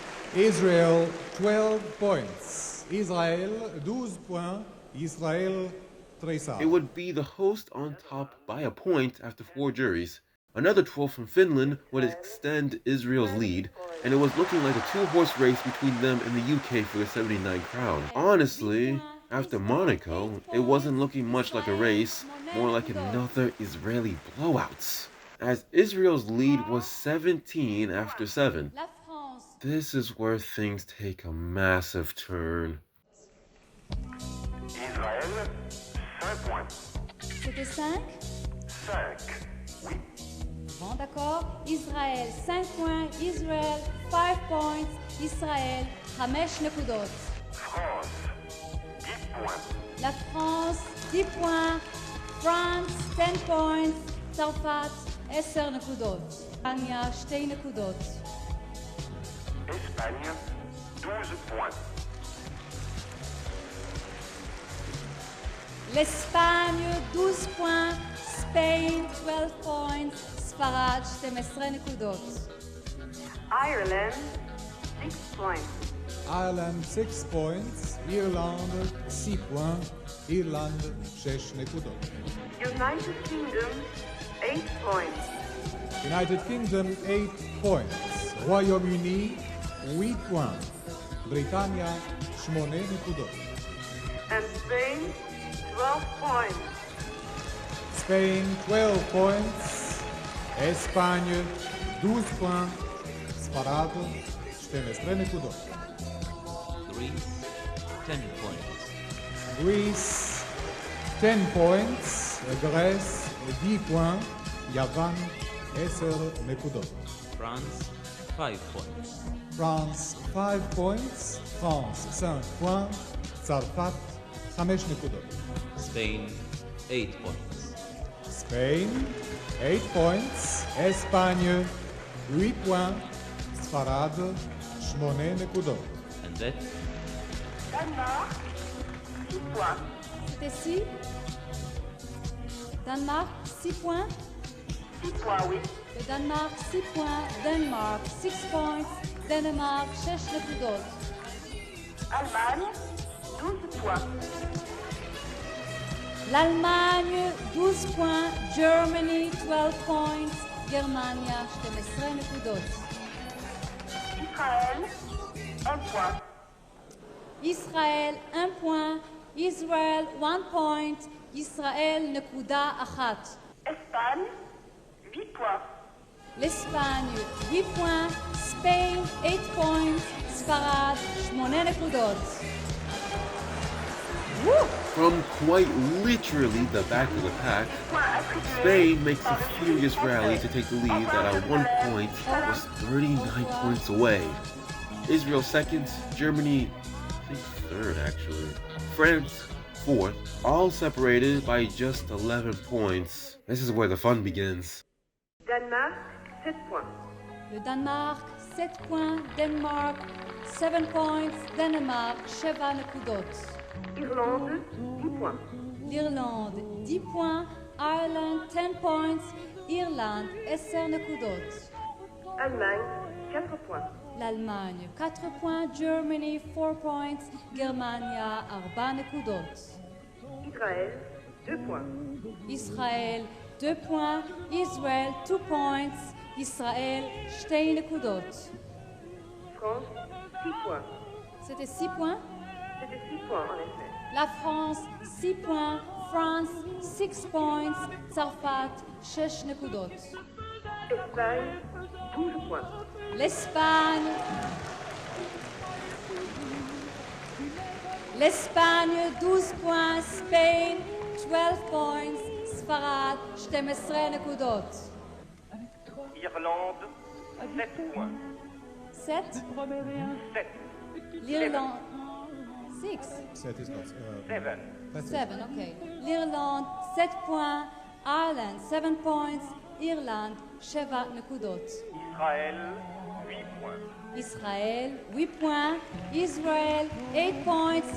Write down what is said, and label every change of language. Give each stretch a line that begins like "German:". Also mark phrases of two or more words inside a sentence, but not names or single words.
English: Israel 12 points. Israël 12 points.
French: Israël 13.
English: It would be the host on top by a point after 4 juries. Another 12 from Finland would extend Israel's lead, and it was looking like a 2-horse race between them and the UK for the 79 crown. Honestly, after Monaco, it wasn't looking much like a race, more like another Israeli blowout, as Israel's lead was 17 after 7. This is where things take a massive turn.
French: Israël, 5 points. C'était 5? 5. Oui. Bon, d'accord. Israël, 5 points. Israël, 5 points. Israël, 5 נקודות.
English: France, 10 points.
French: La France, 10 points. France, 10 points.
Hebrew: צרפת, 10 נקודות. אנגליה, 2 נקודות.
French: Espagne, 12 points. l'Espagne, 12 points.
English: Spain, 12 points.
Hebrew: ספרד, 12 נקודות.
English: Ireland, 6 points. Ireland 6 points. Irlande 6 points.
Hebrew: Irlande 6 נקודות.
English: United Kingdom, 8 points. United Kingdom 8 points.
French: Royaume-Uni 8 points.
Hebrew: בריטניה 8 נקודות.
English: And Spain, 12 points. Spain 12 points.
French: Espagne 12 points.
Hebrew: ספרד 12 נקודות.
English: Greece, 10 points. Greece 10 points.
French: Grèce 10 points.
Hebrew: יוון 10 נקודות.
English: France, 5 points. France 5 points. France 5 points.
Hebrew: צרפת 5 נקודות.
English: Spain, 8 points. Spain 8 points.
French: Espagne 8 points.
Hebrew: ספרד 8 נקודות.
English: And that,
French: Danemark, 6 points. C'était 6. Danemark, 6 points. 6 points, oui. Le Danemark, 6 points. Danemark, 6 points.
Hebrew: Danemark, 6 נקודות.
French: Allemagne, 12 points. l'Allemagne, 12 points.
English: Germany, 12 points.
Hebrew: גרמניה, 12 נקודות.
French: Israël, 1 point.
English: ישראל, 1 point. Israel, 1 point.
Hebrew: ישראל, נקודה אחת.
French: Espagne, 8 points. l'Espagne, 8 points. Spain, 8 points.
Hebrew: ספרד, 8 נקודות.
English: Woo! From quite literally the back of the pack, Spain makes a furious rally to take the lead that at one point was 39 points away. Israel second, Germany, I think third actually, France fourth, all separated by just 11 points. This is where the fun begins.
French: Danemark, 7 points. Le Danemark, 7 points. Denmark, 7 points.
Hebrew: Danemark, 7 נקודות.
French: Irlande, 10 points. l'Irlande, 10 points. Ireland, 10 points.
Hebrew: Irlande, 10 נקודות.
French: Allemagne, 4 points. l'Allemagne, 4 points.
English: Germany, 4 points.
Hebrew: גרמניה, 4 נקודות.
French: Israël, 2 points.
English: ישראל, 2 points. Israel, 2 points.
Hebrew: ישראל, 2 נקודות.
French: France, 6 points. C'était 6 points. C'était 6 points en effet. La France, 6 points. France, 6 points.
Hebrew: צרפת, 6 נקודות.
French: Espagne, 12 points. l'Espagne, l'Espagne, 12 points.
English: Spain, 12 points.
Hebrew: ספרד, 12 נקודות.
French: Irlande, 7 points. 7. 7. l'Irlande, 6.
English: Set is not. 7. That's it.
French: 7, okay. l'Irlande, 7 points. Ireland, 7 points.
Hebrew: Irlande, 7 נקודות.
French: Israël, 8 points.
English: ישראל, 8 points. Israel, 8 points.